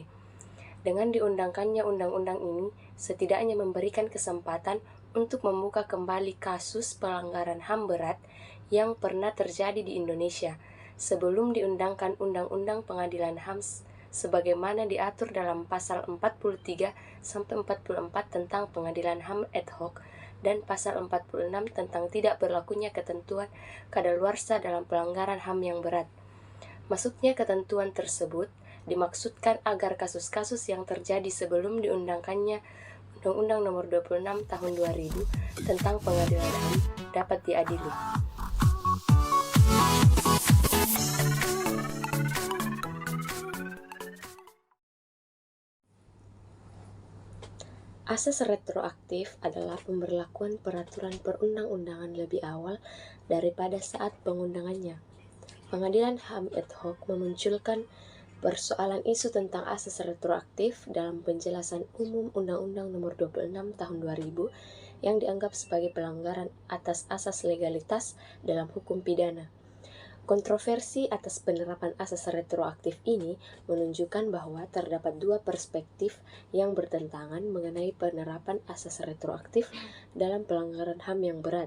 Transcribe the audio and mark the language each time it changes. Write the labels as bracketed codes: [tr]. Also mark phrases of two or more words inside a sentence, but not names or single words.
[id] Dengan diundangkannya undang-undang ini, setidaknya memberikan kesempatan untuk membuka kembali kasus pelanggaran HAM berat yang pernah terjadi di Indonesia sebelum diundangkan Undang-Undang Pengadilan HAM sebagaimana diatur dalam pasal 43 sampai 44 tentang Pengadilan HAM [la] ad hoc [id] dan pasal 46 tentang tidak berlakunya ketentuan kadaluarsa dalam pelanggaran HAM yang berat. Masuknya ketentuan tersebut dimaksudkan agar kasus-kasus yang terjadi sebelum diundangkannya Undang-Undang Nomor 26 Tahun 2000 tentang Pengadilan HAM dapat diadili. Asas retroaktif adalah pemberlakuan peraturan perundang-undangan lebih awal daripada saat pengundangannya. Pengadilan HAM [la] ad hoc [id] memunculkan persoalan isu tentang asas retroaktif dalam penjelasan umum Undang-Undang Nomor 26 Tahun 2000 yang dianggap sebagai pelanggaran atas asas legalitas dalam hukum pidana. Kontroversi atas penerapan asas retroaktif ini menunjukkan bahwa terdapat dua perspektif yang bertentangan mengenai penerapan asas retroaktif dalam pelanggaran HAM yang berat.